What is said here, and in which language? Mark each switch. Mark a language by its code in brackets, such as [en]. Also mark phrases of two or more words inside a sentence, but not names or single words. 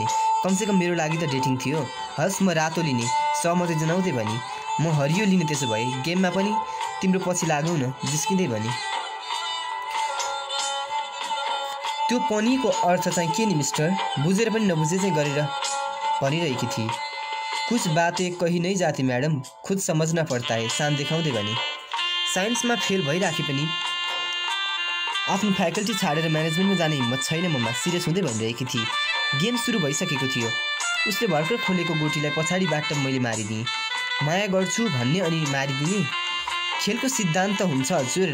[ne] कमसेकम मेरो लागि त डेटिङ थियो। हस्, म रातो लिने, सहमति जनाउँदै भनी। म हरियो लिने त्यसो भए। गेममा पनि तिम्रो पछि लागौँ न, जिस्किँदै भने। त्यो पनीको अर्थ चाहिँ के नि मिस्टर? बुझेर पनि नबुझे चाहिँ गरेर भनिरहेकी थिए। [hi] कुछ बातें कही नहीं जाती मैडम, खुद समझना पड़ता है, [ne] शान देखाउँदै भने। साइन्समा फेल भइराखे पनि आफ्नो फ्याकल्टी छाडेर म्यानेजमेन्टमा जाने हिम्मत छैन ममा, सिरियस हुँदै भनिरहेकी थिए। गेम सुरु भइसकेको थियो। उसले भर्खर खोलेको गोटीलाई पछाडिबाट मैले मारिदिएँ। माया गर्छु भन्ने अनि मारिदिने खेलको सिद्धान्त हुन्छ हजुर।